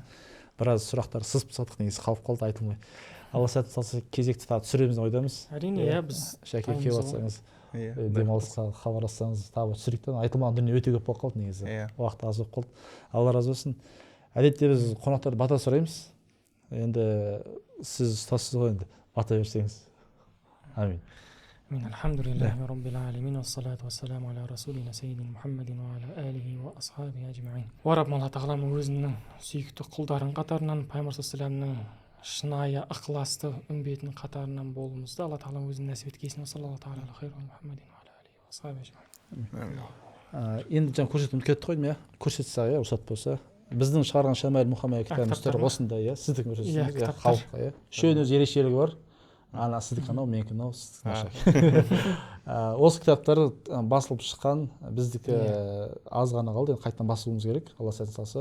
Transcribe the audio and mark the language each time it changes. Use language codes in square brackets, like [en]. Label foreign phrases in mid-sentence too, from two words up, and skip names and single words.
[kk] Біраз сұрақтар сызып тастадық, негізі қалып қалды, айтылмай. Алла сәтін салса кезекті тағы түсіреміз деп ойдамыз. Әрине, біз Шәке келіп жатсаңыз, демалысқа хабарлассаңыз тағы түсірейік те. Айтылмаған дүние өте көп болып қалды негізі. Уақыт аз болып қалды. Алла разы болсын. Әдетте біз қонақтарды бата сұраймыз. Енді сіз ұстазсыз ғой, енді бата берсеңіз. Амин. [ar] الحمد لله رب العالمين والصلاة والسلام على رسولنا سيدنا محمد وعلى آله وأصحابه أجمعين. [kk] Уа Раббым, Алла тағалам өзінің сүйікті құлдарының қатарынан, пайғамбар саллаллаху шынайы ықыласты үмбетінің қатарынан болуымызды Алла тағалам өзінің нәсіп еткесін. [ar] صلى الله تعالى على خير محمد وعلى آله وأصحابه أجمعين. [kk] Енді жаңа көрсетіп кетті қойдым, көрсетсе рұқсат болса. Біздің шығарған Шамаил Мұхаммед кітабымыз тұр осында, сіздің көрсетсеңіз, халыққа. Үшеуінің өз ерекшелігі бар. Ана сіздікі анау, менікі мынау, осы кітаптар басылып шыққан, біздікі аз ғана қалды, қайтадан басылуымыз керек, Алла сәтін салса.